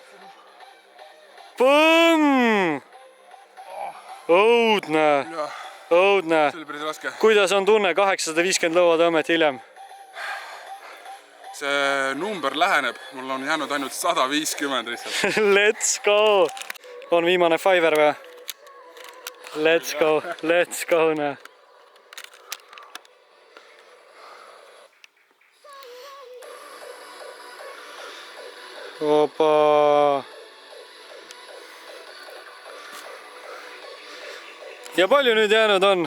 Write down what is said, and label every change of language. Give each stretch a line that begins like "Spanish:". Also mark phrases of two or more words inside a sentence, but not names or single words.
Estonian: Põmm! Õudne. Õudne. See oli päris raske. Kuidas on tunne 850 lõuatõmmet hiljem? See number läheneb, mul on jäänud ainult 150 lihtsalt.
English: Let's go!
Estonian: On viimane Fiverr või?
English: Let's go,
Estonian: näe. Opa! Ja palju nüüd jäänud on?